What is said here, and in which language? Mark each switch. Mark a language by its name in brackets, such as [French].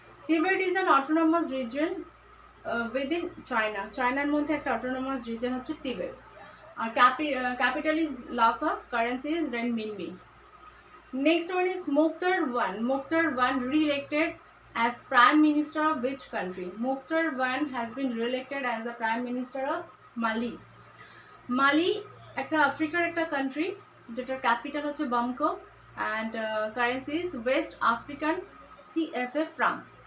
[English] Tibet is an autonomous region within China. [Bangla] Chinaর মধ্যে একটা autonomous region হচ্ছে Tibet. [English] আর capital is Lhasa, currency is renminbi. Next one is Mokhtar I re-elected as Prime Minister of which country? Mokhtar I has been re-elected as the Prime Minister of Mali [Bangla] একটা আফ্রিকার একটা country, যেটার capital হচ্ছে বামকো [English] And currency is West African CFA franc.